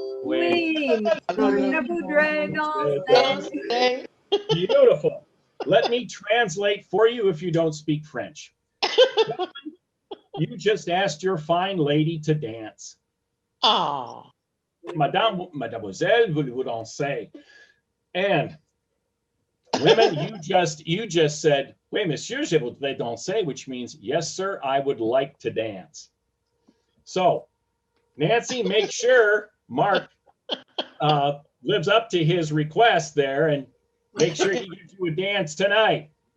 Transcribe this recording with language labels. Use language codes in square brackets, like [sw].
[fr] Oui, monsieur, je voudrais danser. [en] Beautiful. Let me translate for you if you don't speak French. You just asked your fine lady to dance. Ah. [fr] Mademoiselle, voulez-vous danser? [en] And women, you just said, [fr] oui, monsieur, je voudrais danser, [en] which means, yes, sir, I would like to dance. So, Nancy, make sure Mark lives up to his request there and make sure he gives you a dance tonight.